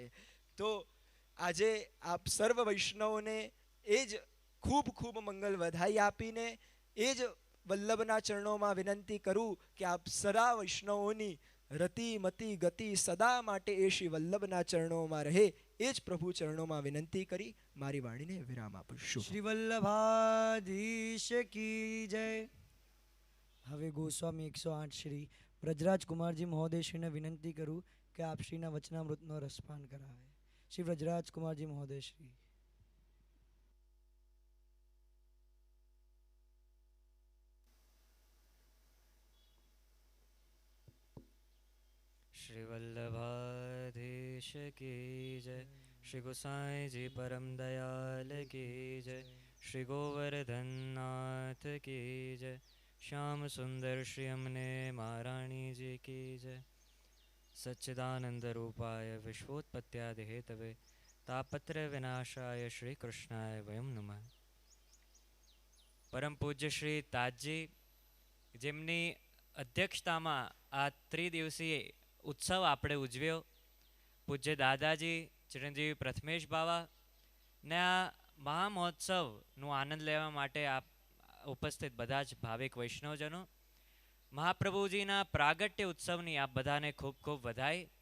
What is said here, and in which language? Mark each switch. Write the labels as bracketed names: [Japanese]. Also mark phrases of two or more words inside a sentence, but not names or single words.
[Gujarati] તો આજે આપ સર્વ વૈષ્ણવોને એ જ ખૂબ મંગલ વધાઈ આપીને એ જ વલ્લભના ચરણોમાં વિનંતી કરું કે આપ સદા વૈષ્ણવોની રતિ મતિ ગતિ સદા માટે એ શ્રી વલ્લભના ચરણોમાં રહે એ જ પ્રભુ ચરણોમાં વિનંતી કરી મારી વાણીને વિરામ આપું છું. શ્રી વલ્લભાધીશ કી જય. હવે ગોસ્વામી 108 શ્રી વ્રજરાજ કુમારજી મહોદયશ્રીને વિનંતી કરું કે આપ શ્રીના વચનામૃતનો રસપાન કરાવે. શ્રી વ્રજરાજ કુમારજી મહોદયશ્રી. [Hindi] श्री वल्लभाधीश की जय. श्री गोसाई जी परम दयाल की जय. श्री गोवर्धन नाथ की जय. श्याम सुंदर श्री अमने महारानी जी की जय. [Sanskrit] सच्चिदानंद रूपाय विश्वोत्पत्त्यादि हेतवे तापत्र विनाशाय श्री कृष्णाय वयम नमः. [Hindi] परम पूज्य श्री ताजजी [Gujarati] જેમની અધ્યક્ષતામાં આ ત્રિદિવસીય ઉત્સવ આપણે ઉજવ્યો, પૂજ્ય દાદાજી ચિરંજીવી પ્રથમેશ બાવા ને આ મહામહોત્સવનો આનંદ લેવા માટે આપ ઉપસ્થિત બધા જ ભાવિક વૈષ્ણવજનો, મહાપ્રભુજીના પ્રાગટ્ય ઉત્સવની આપ બધાને ખૂબ ખૂબ વધાઈ.